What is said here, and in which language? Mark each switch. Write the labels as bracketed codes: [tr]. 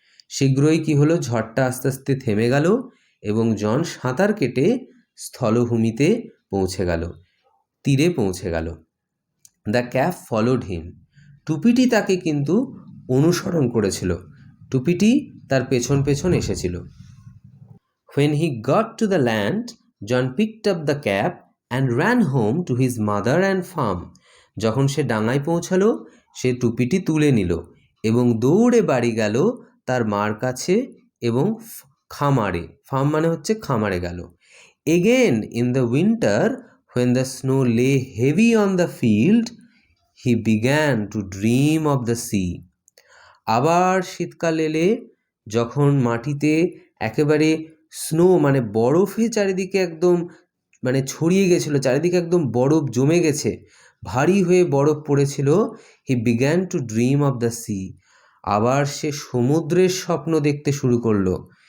[bn] শীঘ্রই কি হলো, ঝড়টা আস্তে আস্তে থেমে গেল এবং জন সাঁতার কেটে স্থলভূমিতে পৌঁছে গেল। তীরে পৌঁছে গেল। [en] the cap followed him, [bn] টুপিটি তাকে কিন্তু অনুসরণ করেছিল, টুপিটি তার পেছন পেছন এসেছিল। [en] When he got to the land, John picked up the cap and ran home to his mother and farm. [bn] যখন সে ডাঙায় পৌঁছালো, সে টুপিটি তুলে নিল এবং দৌড়ে বাড়ি গেল তার মার কাছে এবং খামারে, ফার্ম মানে হচ্ছে খামারে গেল। [en] Again in the winter, when the snow lay heavy on the field, he began to dream of the sea. [bn] আবার শীতকাল এলে যখন মাটিতে একেবারে স্নো মানে বরফে চারিদিকে একদম মানে ছড়িয়ে গেছিলো, চারিদিকে একদম বরফ জমে গেছে, ভারী হয়ে বরফ পড়েছিল, [en] he began to dream of the sea, [bn] আবার সে সমুদ্রের স্বপ্ন দেখতে শুরু করলো।